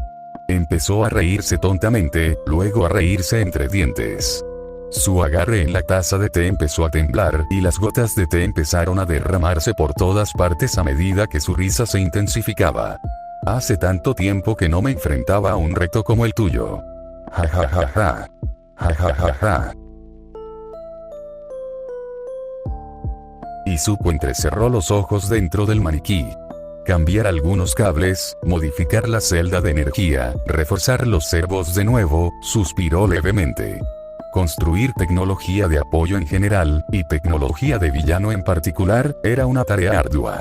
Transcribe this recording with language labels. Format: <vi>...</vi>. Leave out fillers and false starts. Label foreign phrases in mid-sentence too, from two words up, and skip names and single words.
<es>Empezó a reírse tontamente, luego a reírse entre dientes. Su agarre en la taza de té empezó a temblar y las gotas de té empezaron a derramarse por todas partes a medida que su risa se intensificaba. Hace tanto tiempo que no me enfrentaba a un reto como el tuyo. Ja ja ja ja. Ja ja ja ja. Izuku entrecerró los ojos dentro del maniquí. Cambiar algunos cables, modificar la celda de energía, reforzar los servos de nuevo, suspiró levemente. Construir tecnología de apoyo en general, y tecnología de villano en particular, era una tarea ardua.</es>